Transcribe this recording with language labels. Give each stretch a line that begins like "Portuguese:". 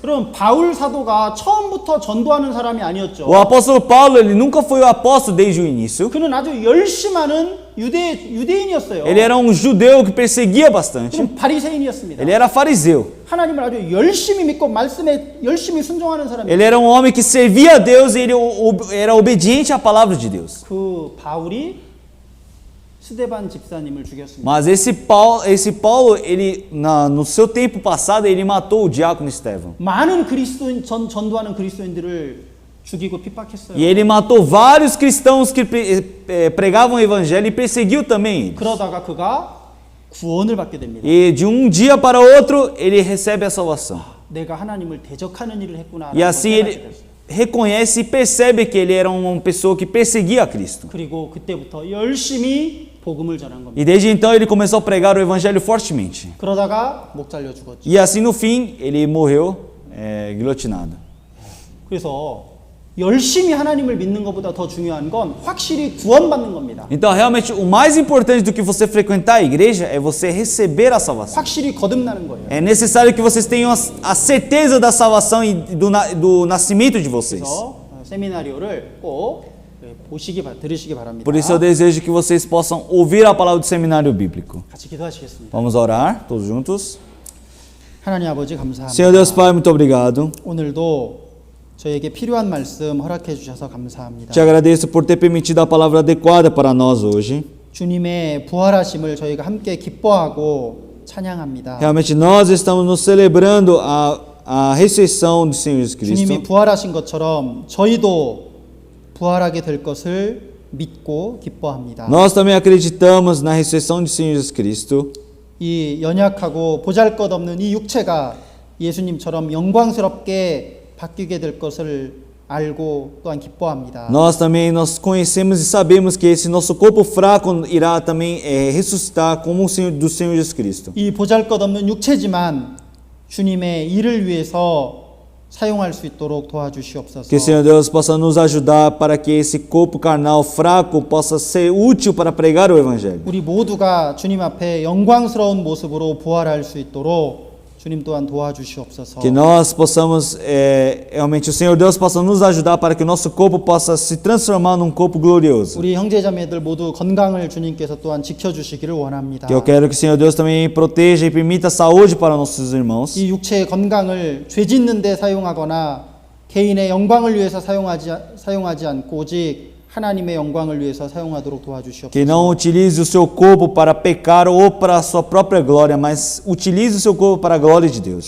Korean: 그럼 바울 사도가 처음부터 전도하는 사람이 아니었죠.
Portuguese: O apóstolo Paulo, ele nunca foi o apóstolo desde o início.
Korean: 그는 아주 열심하는 유대인이었어요.
Portuguese: Ele era um judeu que perseguia bastante.
Korean: 그는 바리새인이었습니다.
Portuguese: Ele era fariseu.
Korean: 하나님을 아주 열심히 믿고 말씀에 열심히 순종하는 사람이에요.
Portuguese: Ele era um homem que servia a Deus e ele era obediente à palavra de Deus.
Korean: 그 바울이 스데반 집사님을 죽였습니다.
Portuguese: Mas esse Paulo, ele no seu tempo passado, ele matou o diácono Estevão.
Korean: 많은 그리스도인 전도하는 그리스도인들을 죽이고 핍박했어요.
Portuguese: E ele matou vários cristãos que pregavam o evangelho e perseguiu também eles.
Korean: 그러다가 그가 구원을 받게 됩니다.
Portuguese: E de um dia para outro, ele recebe a salvação.
Korean: 내가 하나님을 대적하는 일을 했구나.
Portuguese: E assim ele reconhece e percebe que ele era uma pessoa que perseguia a Cristo.
Korean: 그리고 그때부터 열심히 복음을 전한 겁니다.
Portuguese: E desde então ele começou a pregar o evangelho fortemente.
Korean: 그러다가 목 잘려 죽었죠.
Portuguese: E assim no fim, ele morreu guilhotinado.
Korean: 그래서 열심히 하나님을 믿는 것보다 더 중요한 건 확실히 구원받는 겁니다.
Portuguese: Então, realmente, o mais importante do que você frequentar a igreja é você receber a salvação.
Korean: 확실히 거듭나는 거예요.
Portuguese: É necessário que vocês tenham a certeza da salvação e do nascimento de vocês.
Korean: 그래서 세미나리오를 꼭 들으시기 바랍니다.
Portuguese: Por isso eu desejo que vocês possam ouvir a palavra do seminário bíblico.
Korean: 같이 기도하시겠습니다.
Portuguese: Vamos orar, todos juntos.
Korean: 하나님 아버지 감사합니다.
Portuguese: Senhor Deus Pai, muito obrigado.
Korean: 오늘도 저에게 필요한 말씀 허락해 주셔서 감사합니다.
Portuguese: Te agradeço por ter permitido a palavra adequada para nós hoje.
Korean: 주님의 부활하심을 저희가 함께 기뻐하고 찬양합니다.
Portuguese: Realmente nós estamos nos celebrando a ressurreição do Senhor Jesus Cristo.
Korean: 주님이 부활하신 것처럼 저희도 부활하게 될 것을 믿고 기뻐합니다.
Portuguese: Nós também acreditamos na ressurreição do Senhor Jesus Cristo.
Korean: 이 연약하고 보잘것없는 이 육체가 예수님처럼 영광스럽게 바뀌게 될 것을 알고 또한 기뻐합니다.
Portuguese: Nós conhecemos e sabemos que esse nosso corpo fraco irá também ressuscitar como o Senhor do Senhor Jesus Cristo.
Korean: 이 보잘것없는 육체지만 주님의 일을 위해서 사용할 수 있도록 도와주시옵소서.
Portuguese: Que o Senhor Deus possa nos ajudar para que esse corpo carnal fraco possa ser útil para pregar o evangelho.
Korean: 우리 모두가 주님 앞에 영광스러운 모습으로 부활할 수 있도록 주님 또한 도와주시옵소서.
Portuguese: Que nós possamos, realmente, o Senhor Deus possa nos ajudar para que o nosso corpo possa se transformar num corpo glorioso.
Korean: 우리 형제자매들 모두 건강을 주님께서 또한 지켜주시기를 원합니다.
Portuguese: Que eu quero que o Senhor Deus também proteja e permita saúde para nossos irmãos.
Korean: 이 육체의 건강을 죄 짓는 데 사용하거나 개인의 영광을 위해서 사용하지 않고 오직 하나님의 영광을 위해서 사용하도록 도와주시옵소서.
Portuguese: Que não utilize o seu corpo para pecar ou para a sua própria glória, mas utilize o seu corpo para a glória de Deus.